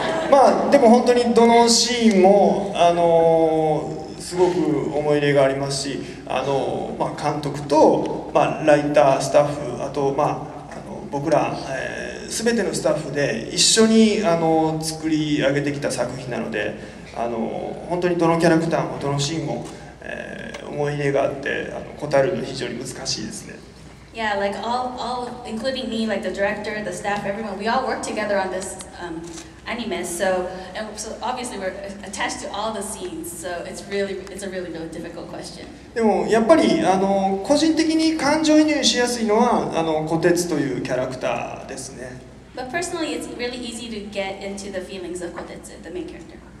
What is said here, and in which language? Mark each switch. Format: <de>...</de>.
<ja>まあでも本当にどのシーンもすごく思い入れがありますし、まあ、監督と、まあ、ライタースタッフ、あと、まあ、僕ら、全てのスタッフで一緒に作り上げてきた作品なので、本当にどのキャラクターもどのシーンも、思い入れがあって答えるの非常に難しいですね。</ja> <en>Yeah, like all, including me, like the director, the staff, everyone, we all work together on this anime. So obviously we're attached to all the scenes. So it's a really difficult question.</en> <ja>でもやっぱり個人的に感情移入しやすいのは小鉄というキャラクターですね。</ja> <en>But personally, it's really easy to get into the feelings of Kotetsu, the main character.</en>